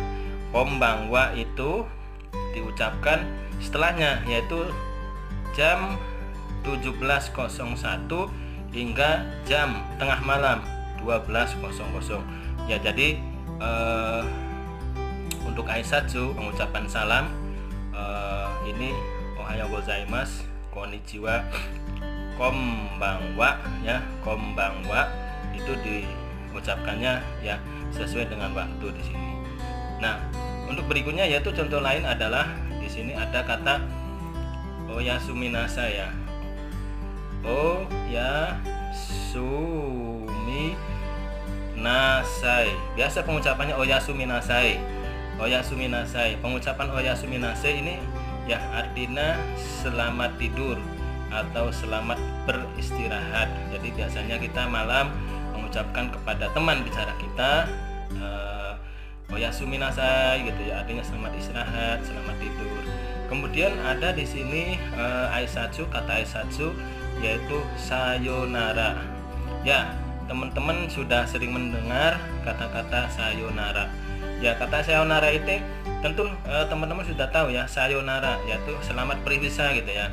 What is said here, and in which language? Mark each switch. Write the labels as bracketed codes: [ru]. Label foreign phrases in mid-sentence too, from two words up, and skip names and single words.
[id] Konbanwa itu diucapkan setelahnya, yaitu jam 17.01 hingga jam tengah malam 12.00 ya. Jadi untuk aisatsu, pengucapan salam, ini [ja] おはようございます、こんにちは、こんばんは [id] ya. Konbanwa itu diucapkannya ya sesuai dengan waktu di sini. Nah, untuk berikutnya yaitu contoh lain adalah di sini ada kata [ja] おやすみなさい [id] ya. [ja] おやすみなさい. [id] Biasa pengucapannya [ja] おやすみなさい. おやすみなさい. [id] Pengucapan [ja] おやすみなさい [id] ini ya artinya selamat tidur atau selamat beristirahat. Jadi biasanya kita malam mengucapkan kepada teman bicara kita [ja] おやすみなさい [id] gitu ya, artinya selamat istirahat, selamat tidur. Kemudian ada di sini aisatsu, kata aisatsu yaitu sayonara. Ya, teman-teman sudah sering mendengar kata-kata sayonara. Ya, kata sayonara itu tentu teman-teman sudah tahu ya, sayonara yaitu selamat berpisah gitu ya.